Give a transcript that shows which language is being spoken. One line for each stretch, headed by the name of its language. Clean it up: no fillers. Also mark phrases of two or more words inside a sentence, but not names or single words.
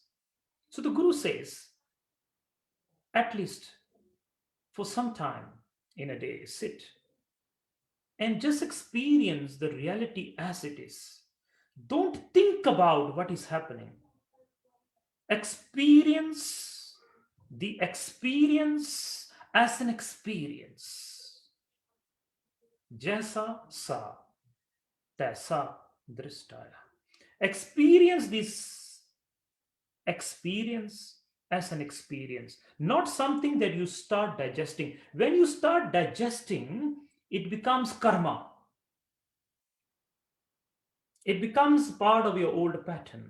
English: So the Guru says, at least for some time in a day, sit and just experience the reality as it is. Don't think about what is happening. Experience the experience as an experience.
Hindi: Jaisa sa, taisa drishtaya.
English: Experience this experience as an experience, not something that you start digesting. When you start digesting, it becomes karma. It becomes part of your old pattern.